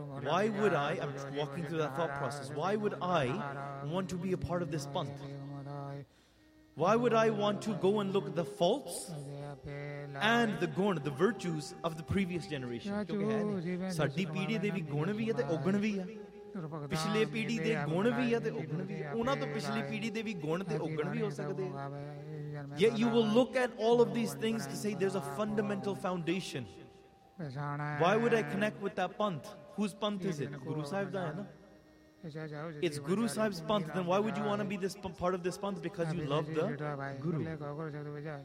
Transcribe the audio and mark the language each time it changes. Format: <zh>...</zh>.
<en>Why would I, I'm walking through that thought process, why would I want to be a part of this Pant? Why would I want to go and look at the faults and the gun, the virtues of the previous generation?</en> <pa>Saadi peedi de vi gun vi hai te ogun vi hai. ਪਿਛਲੇ ਪੀੜ੍ਹੀ ਦੇ ਗੁਣ ਵੀ ਆ ਤੇ ਉਗਣ ਵੀ ਆ, ਉਹਨਾਂ ਤੋਂ ਪਿਛਲੀ ਪੀੜ੍ਹੀ ਦੇ ਵੀ ਗੁਣ ਤੇ ਉਗਣ ਵੀ ਹੋ ਸਕਦੇ ਆ.</pa> <en>Yet you will look at all of these things to say there's a fundamental foundation. Why would I connect with that Pant? Whose Pant is it?</en> <pa>Guru Sahib da hai na?</pa> <en>It's Guru Sahib's Pant. Then why would you want to be this part of this Pant? Because you love the Guru.</en>